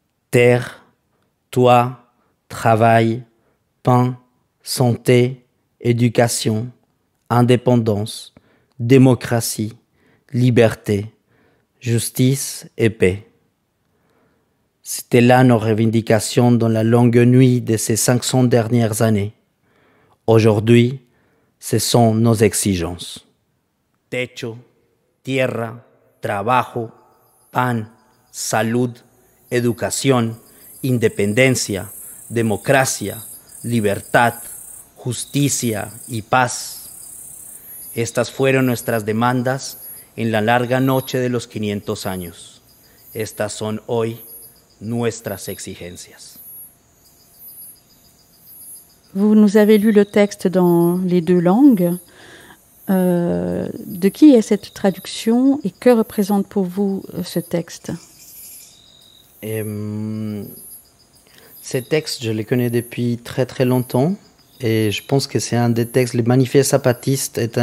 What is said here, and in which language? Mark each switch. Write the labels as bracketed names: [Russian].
[French] Terre, toit, travail, pain, santé, éducation, indépendance, démocratie, liberté, justice et paix. C'était là nos revendications dans la longue nuit de ces 500 dernières années. Aujourd'hui, ce sont nos exigences. [Spanish] Techo, tierra, trabajo, pan, salud, educación, independencia, democracia, libertad, justicia y paz. Estas fueron nuestras demandas en la larga noche de los 500 años. Estas son hoy nuestras exigencias. [French] Vous nous avez lu le texte dans les deux langues. De qui est cette traduction et que représente pour vous ce texte? Ces textes, je les connais depuis très très longtemps et je pense que c'est un des textes, les manifestes zapatistes